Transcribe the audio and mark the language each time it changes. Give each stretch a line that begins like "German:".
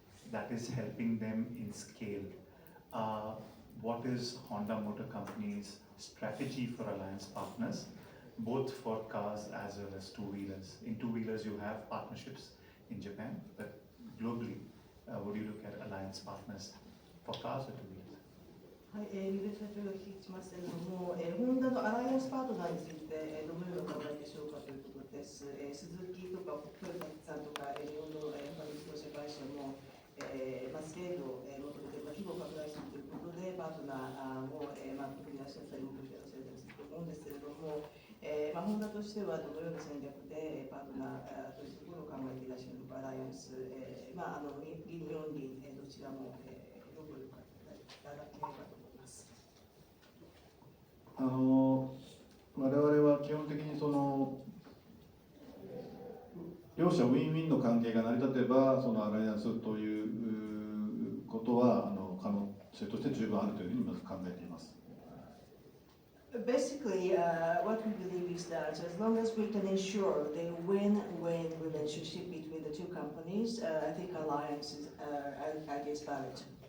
English: That is helping them in scale. What is Honda Motor Company's strategy for alliance partners, both for cars as well as two-wheelers? In two-wheelers, you have partnerships in Japan, but globally, would you look at alliance partners for cars or two-wheelers?
Japanese: はい、ミベ社長がお聞きしますけれども、ホンダのアライアンスパートナーについて、どのような考えでしょうかということです。スズキとかトヨタさんとか、日本の他の自動車会社も、スケールを求めて、規模を拡大するということで、パートナーも、取り出しなさり、目標しなさりすると思うんですけれども、ホンダとしてはどのような戦略でパートナーというところを考えていらっしゃるのか、アライアンス、銀4輪、どちらも、ご協力いただければと思います。我々は基本的にその両者ウィンウィンの関係が成り立てば、そのアライアンスということは可能性として十分あるというふうにまず考えています。
English: Basically, what we believe is that as long as we can ensure the win-win relationship between the two companies, I think alliances is valid.